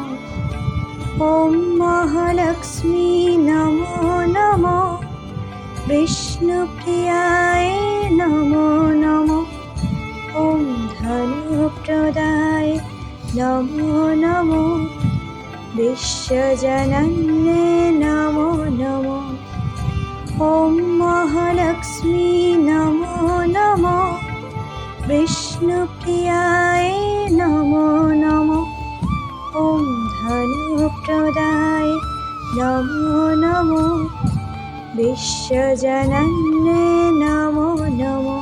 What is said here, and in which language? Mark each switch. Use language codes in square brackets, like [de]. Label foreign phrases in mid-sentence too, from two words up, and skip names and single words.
[sa] ওম মহালক্ষ্মী নমো নমো, বিষ্ণুপ্রিয়ায় নমো নমো, ওম ধনপ্রদায় নমো নমো, বিশ্বজনন্যে নমো নমো। ওম মহালক্ষ্মী নমো নমো, विष्णुप्रियाय नमो नमः। ॐ धनुप्रदाय नमो नमः। विश्वजनन्ये नमो नमः।